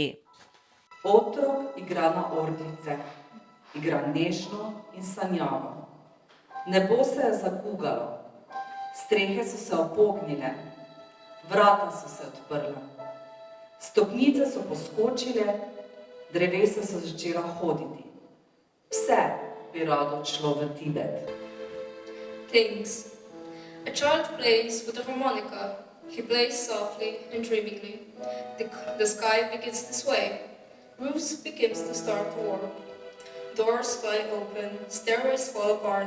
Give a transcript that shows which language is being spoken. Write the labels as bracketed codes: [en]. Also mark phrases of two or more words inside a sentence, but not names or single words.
[sl] Otrok igra na orglice, igra nežno in sanjavo. Nebo se je zakugalo, strehe so se opognile, vrata so se odprla, stopnice so poskočile, drevesa so začela hoditi. Vse bi rado odšlo v Tibet. [en] Things. A child plays with a harmonica. He plays softly and dreamingly. The sky begins to sway. Roofs begins to start to warp. Doors fly open, stairways fall apart.